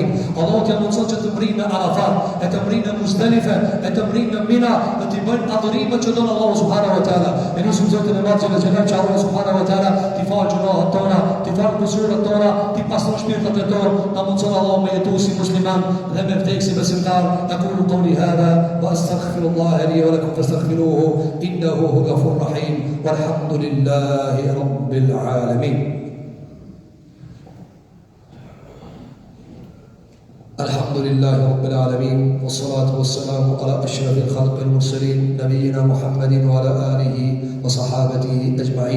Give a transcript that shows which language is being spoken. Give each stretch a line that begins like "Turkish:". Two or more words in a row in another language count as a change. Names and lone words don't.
Albanian: Allahu t'ia mundson që të mrinë në Arafat, e të mrinë në Muzdalife, e të mrinë në Mina, dhe t'i bëjnë adhurimet që don Allahu
Arabic: سبحانه وتعالى.
Albanian: E lutim Zotin e Madh Gjallëxhelalu që Allahu
Arabic: سبحانه وتعالى
Albanian: t'i falë gjunaat tona, t'i falë kusuret tona, t'i pastron shpirtat e tona, na mundson Allahu me jetu si musliman dhe me vdek si besimtar.
Arabic: أقول قولي هذا وأستغفر الله لي ولكم فاستغفروه إنه هو الغفور الرحيم. والحمد لله رب العالمين. الحمد لله رب العالمين والصلاة والسلام على أشرف الخلق المرسلين نبينا محمد وعلى آله وصحابته أجمعين.